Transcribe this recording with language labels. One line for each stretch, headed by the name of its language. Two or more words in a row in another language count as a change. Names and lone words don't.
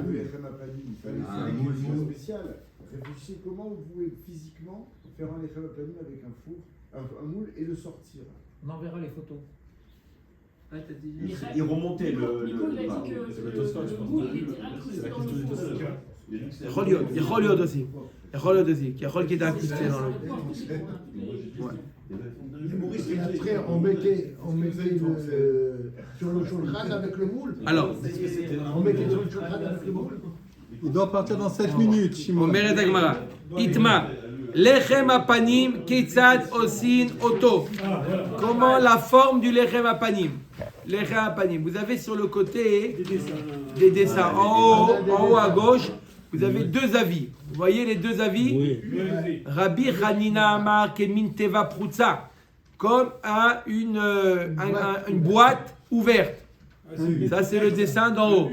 French: fallait Ah, faire un une moule chose four. spéciale. Réfléchissez comment vous pouvez physiquement faire un
Hebrew: לחם הפנים
French: avec un four, un moule et le sortir. On enverra les photos. Il remontait le. Nico, il a dit que le moule, il était incrusté dans le four.
Hebrew: יכול להיות aussi. יכול להיות aussi. כי יכול qui était incrusté dans le...
French: Et après, on mettait sur le shulchan avec le moule. Alors, On mettait sur le shulchan avec le moule. Il doit partir dans 7 minutes, Shimon.
Hebrew: אומרת הגמרא, איתמה, לחם הפנים כיצד עושים אותו?
French: Comment la forme du
Hebrew: לחם הפנים? לחם הפנים.
French: Vous avez sur le côté des dessins. En haut à gauche, vous avez deux avis. Vous voyez les deux avis? Oui.
Hebrew: רבי חנינא אמר כמין תיבה פרוצה,
French: comme une boîte ouverte. Ça, c'est le dessin d'en haut.